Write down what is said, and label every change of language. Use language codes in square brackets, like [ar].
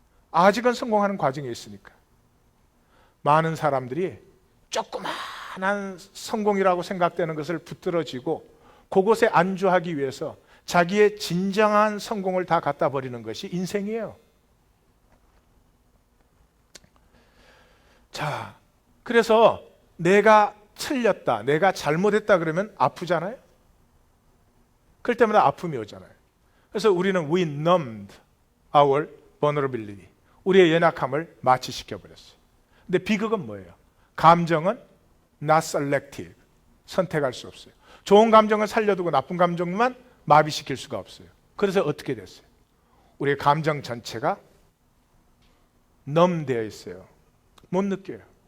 [ko] 아직은 성공하는 과정에 있으니까. 많은 사람들이 조그마한 성공이라고 생각되는 것을 붙들어지고 그곳에 안주하기 위해서 자기의 진정한 성공을 다 갖다 버리는 것이 인생이에요. 자, 그래서 내가 틀렸다, 내가 잘못했다 그러면 아프잖아요. 그럴 때마다 아픔이 오잖아요. 그래서 우리는 [en] we numbed our vulnerability. [ko] 우리의 연약함을 마취시켜버렸어요. 근데 비극은 뭐예요? 감정은 [en] not selective. [ko] 선택할 수 없어요. 좋은 감정을 살려두고 나쁜 감정만 마비시킬 수가 없어요. 그래서 어떻게 됐어요? 우리의 감정 전체가 numb되어 있어요. 못 느껴요.